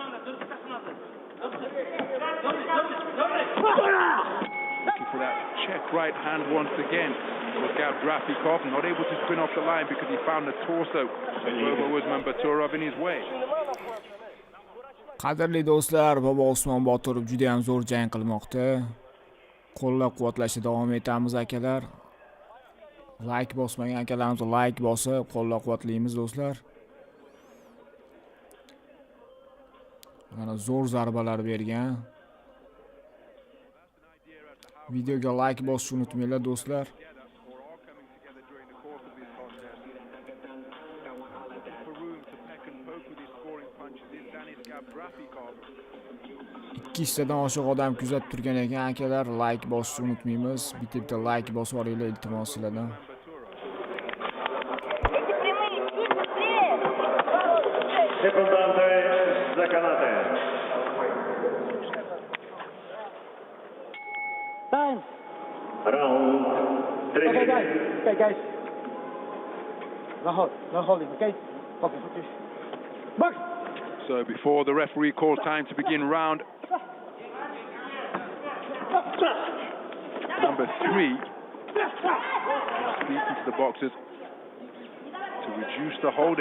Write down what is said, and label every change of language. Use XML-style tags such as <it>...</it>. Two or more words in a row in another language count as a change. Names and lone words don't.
<en>Looking for that check right hand once again. Was Gabdrafikov not able to spin off the line because he found the torso of Bobousmon Baturov in his way.</en> <uz>Qadrli do'stlar, Bobousmon Boturov juda ham zo'r jang qilmoqda. Qo'llab-quvvatlashda davom etamiz akalar. Like bosmagan akalarimiz like bosib qo'llab-quvvatlaymiz do'stlar. Mana zo'r zarbalar bergan. Videoga like bosishni unutmanglar do'stlar. Ikkitadan oshiq odam kuzatib turgan ekan akalar, like bosishni unutmaymiz. Bitta like bosib olinglar iltimos sizlardan.</uz> <ru>Секунданты за канаты.</ru> <en>Time.</en> <ru>Раунд</ru> <en>Okay, guys. 3. Okay, guys. No holding, okay? Okay. Box. So before the referee calls time to begin round number 3, speaking to the boxers to reduce the holding.</en>